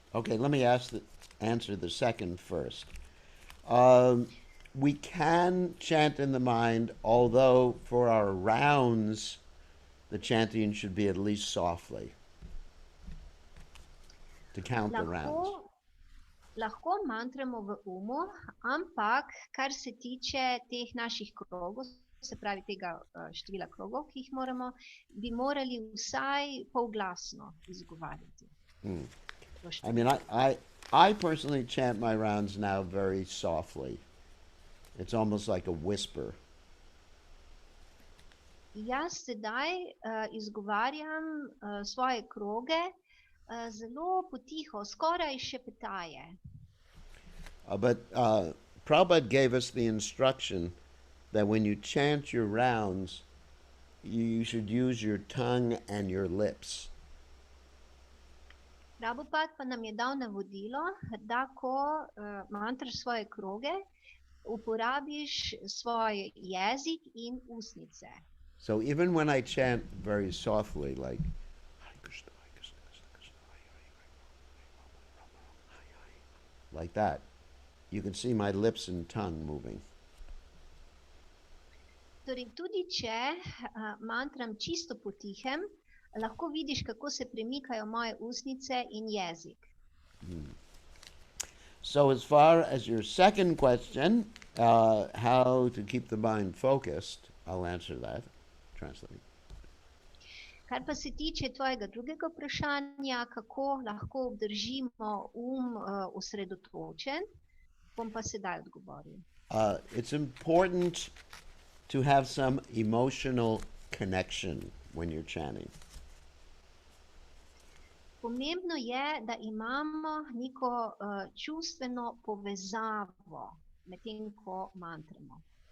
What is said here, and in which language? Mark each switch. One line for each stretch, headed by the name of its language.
English: Okay, let me answer the second first. We can chant in the mind, although for our rounds, the chanting should be at least softly to count the rounds.
Slovenian: Lahko mantramo v ampak kar se tiče teh naših krogov, se pravi tega števila krogov, ki jih moramo, bi morali vsaj polglasno izgovarjati.
English: I mean, I personally chant my rounds now very softly. It's almost like a whisper.
Slovenian: Jaz sedaj izgovarjam svoje kroge zelo potiho, skoraj šepetaje.
English: But Prabhupada gave us the instruction that when you chant your rounds, you should use your tongue and your lips.
Slovenian: Prabhupada pa nam je dal navodilo, da ko mantraš svoje kroge, uporabiš svoj jezik in usnice.
English: So even when I chant very softly, like Hare Krishna, Hare Krishna, Krishna Krishna, Hare Hare, Hare Hare, like that, you can see my lips and tongue moving.
Slovenian: Torej, tudi če mantram čisto potihem, lahko vidiš, kako se premikajo moje usnice in jezik.
English: So as far as your second question, how to keep the mind focused, I'll answer that. Translate.
Slovenian: Kar pa se tiče tvojega drugega vprašanja, kako lahko obdržimo osredotočen, bom pa sedaj odgovoril.
English: It's important to have some emotional connection when you're chanting.
Slovenian: Pomembno je, da imamo neko čustveno povezavo medtem, ko mantramo.